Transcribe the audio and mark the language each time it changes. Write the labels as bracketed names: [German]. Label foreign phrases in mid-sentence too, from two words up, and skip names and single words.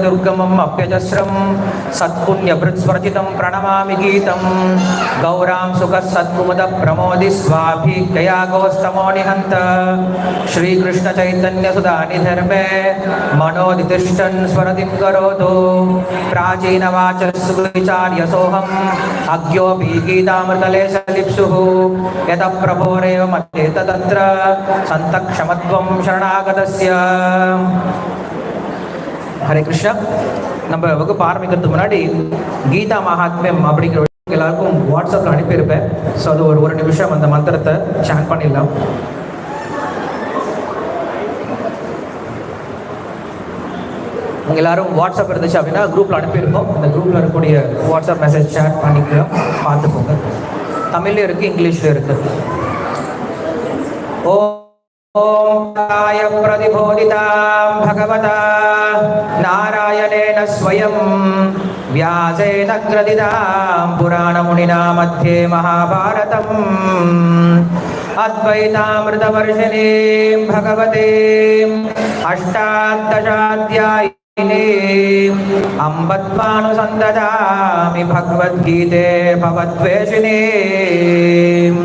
[Sanskrit] दुर्गमम् अप्यजस्रं सत्पुण्यभृत् स्वर्जितं प्रणमामि गीतं गौरां सुखः सत्कुमुद प्रमोदि स्वाभिज्ञया गोस्तमो निहन्त श्रीकृष्ण चैतन्य सुधा निधर्मे मनोदितिष्ठन् स्वरतिं करोतु प्राचीन वाचस्विचार्य सोऽहम् अज्ञोऽपि गीतामृतलेशलिप्सुः यतः प्रभोरेव मते तत्र सन्तक्षमत्वं शरणागतस्य। हरे कृष्णा। [Tamil] நம்ம வகுப்பு ஆரம்பிக்கிறதுக்கு முன்னாடி கீதா மகாத்மியம் அப்படிங்கிற எல்லாருக்கும் வாட்ஸ்அப்பில் அனுப்பியிருப்பேன். ஸோ அது ஒரு நிமிஷம் அந்த மந்திரத்தை சாண்ட் பண்ணிடலாம். உங்கள் எல்லாரும் வாட்ஸ்அப் இருந்துச்சு அப்படின்னா குரூப்பில் அனுப்பியிருப்போம். அந்த குரூப்பில் இருக்கக்கூடிய [English] WhatsApp message share [Tamil] பண்ணிக்கலாம், பார்த்துக்கோங்க. தமிழ்லையும் இருக்குது, இங்கிலீஷ்லையும் இருக்குது. [Sanskrit] ओम् काय प्रतिबोधिताम् भगवता नारायणेन स्वयम् व्यासेन ग्रथितां पुराणमुनिना मध्ये महाभारतम् अद्वैतामृतवर्षिणीं भगवतीं अष्टादशाध्यायिनीम् अम्बत्वानुसन्दधामि भगवद्गीते भवद्वेषिणीम्।